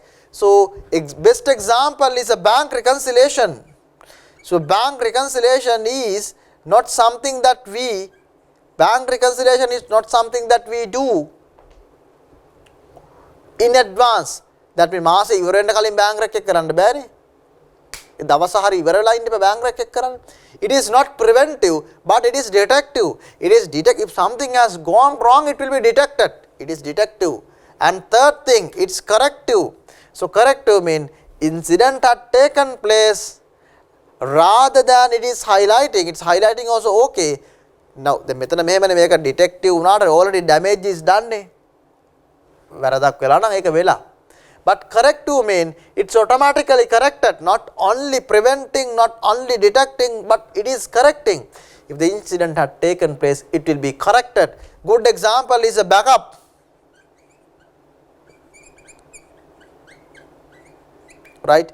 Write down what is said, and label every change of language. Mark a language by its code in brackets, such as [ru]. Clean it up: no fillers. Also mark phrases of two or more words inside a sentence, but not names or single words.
[en] So best example is a bank reconciliation. So bank reconciliation is not something that we do in advance. That means [si] මාස ඉවර වෙන්න කලින් bank රැක් එක කරන්න බෑනේ. ඒ දවස හරි ඉවර වෙලා ඉන්න බෑ bank රැක් එක කරන්න. [en] It is not preventive, but it is detective. If something has gone wrong, it will be detected. It is detective. And third thing, it's corrective. So corrective means incident had taken place, rather than it is highlighting. It's highlighting also okay. Now the [si] මෙතන මෙහෙමනේ මේක detective වුණාට [en] already damage is done නේ. [si] වැරදක් වෙලා නම් ඒක වෙලා. [en] But corrective means it's automatically corrected, not only preventing, not only detecting, but it is correcting. if the incident had taken place, it will be corrected. Good example is a backup. Right?